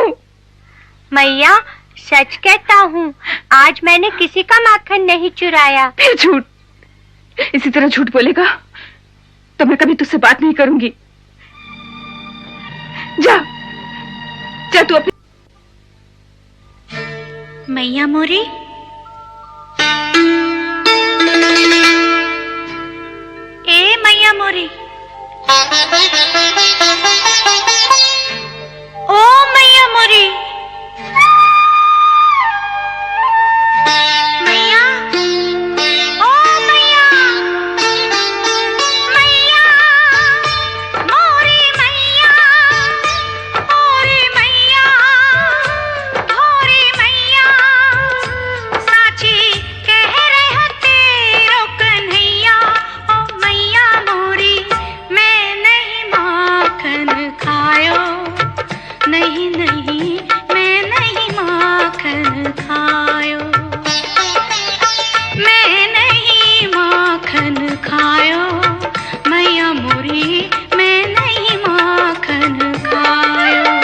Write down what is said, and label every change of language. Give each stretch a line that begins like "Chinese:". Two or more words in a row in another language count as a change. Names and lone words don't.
Hindi: मैया सच कहता हूँ, आज मैंने किसी का माखन नहीं चुराया। फिर झूठ। इसी तरह झूठ बोलेगा तो मैं कभी तुझसे बात नहीं करूंगी। जा जा तू अपनी।
Braj: मैया मोरी, ए मैया मोरी, ओ मैया मोरी, मैया, ओ मैया, मैया मोरी, मैया मोरी, मैया मोरी, मैया साची कह रहे तेरो कन्हैया। ओ मैया मोरी, मैं नहीं माखन खायो, नहीं नहीं मैं नहीं माखन खायो, मैं नहीं माखन खायो, मैया मोरी मैं नहीं माखन खायो।